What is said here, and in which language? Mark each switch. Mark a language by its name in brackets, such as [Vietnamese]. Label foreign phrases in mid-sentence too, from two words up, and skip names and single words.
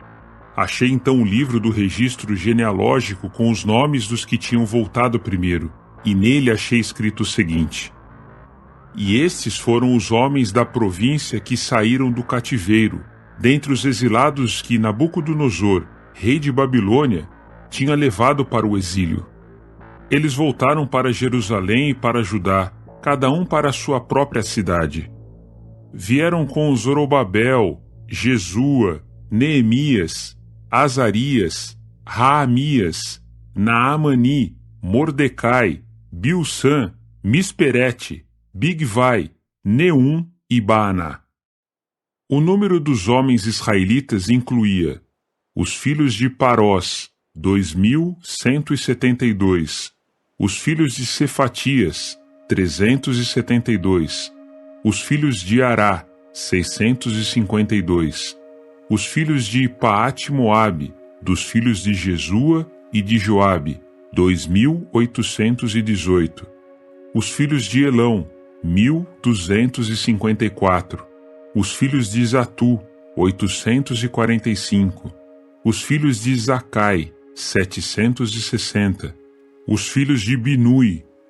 [Portuguese] Achei então o livro do registro genealógico com os nomes dos que tinham voltado primeiro, e nele achei escrito o seguinte: E estes foram os homens da província que saíram do cativeiro, dentre os exilados que Nabucodonosor, rei de Babilônia, tinha levado para o exílio. Eles voltaram para Jerusalém e para Judá, cada um para a sua própria cidade. Vieram com Zorobabel, Jesua, Neemias, Azarias, Raamias, Naamani, Mordecai, Bilsã, Misperete, Bigvai, Neum e Baaná. O número dos homens israelitas incluía os filhos de Parós, 2.172, os filhos de Cefatias, 372, os filhos de Ará, 652, os filhos de Paate-Moabe, dos filhos de Jesua e de Joabe, 2.818, os filhos de Elão, 1.254, os filhos de Zatu, 845, os filhos de Zacai, 760, os filhos de Binui,